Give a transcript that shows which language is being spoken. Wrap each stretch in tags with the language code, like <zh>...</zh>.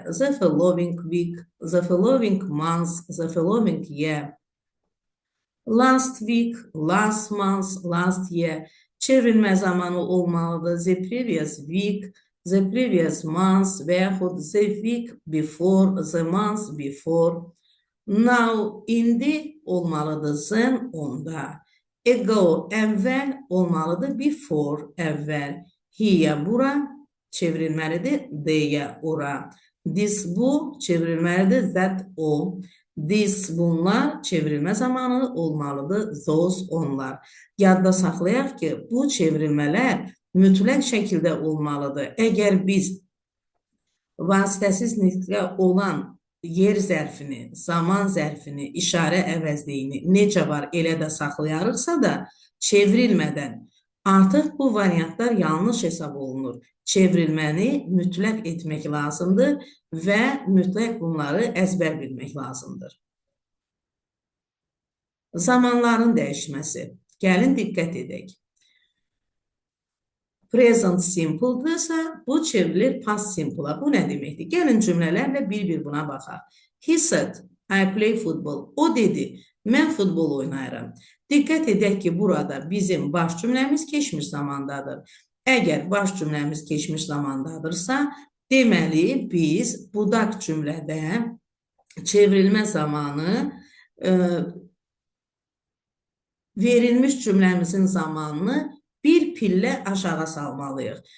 <en>The following week, the following month, the following year. Last week, last month, last year</en> <az>çevrilmə zamanı olmalıdır.</az> <en>The previous week, the previous month</en> <az>və yaxud</az> <en>the week before, the month before. Now,</en> <az>indi olmalıdır</az> <en>then,</en> <az>onda.</az> <en>Ago,</en> <az>əvvəl olmalıdır</az> <en>before,</en> <az>əvvəl.</az> <en>Here,</en> <az>bura çevrilməlidir</az> <en>there,</en> <az>ora.</az> <en>This,</en> <az>bu çevrilməlidir</az> <en>that,</en> <az>o.</az> <en>This,</en> <az>bunlar çevrilmə zamanı olmalıdır</az> <en>those,</en> <az>onlar. Yadda saxlayaq ki, bu çevrilmələr mütləq şəkildə olmalıdır. Əgər biz vasitəsiz nitqə olan yer zərfini, zaman zərfini, işarə əvəzliyini necə var elə də saxlayarıqsa da çevrilmədən artıq bu variantlar yanlış hesab olunur. Çevrilməni mütləq etmək lazımdır və mütləq bunları əzbər bilmək lazımdır. Zamanların dəyişməsi. Gəlin diqqət edək. Present simple'dırsa bu çevrilir past simple'a. Bu nə deməkdir? Gəlin cümlələrlə bir-bir buna baxaq.</az> <en>He said, I play football.</en> <az>O dedi, mən futbol oynayıram. Diqqət edək ki, burada bizim baş cümləmiz keçmiş zamandadır. Əgər baş cümləmiz keçmiş zamandadırsa, deməli biz budaq cümlədə çevrilmə zamanı verilmiş cümləmizin zamanını bir pillə aşağı salmalıyıq.</az>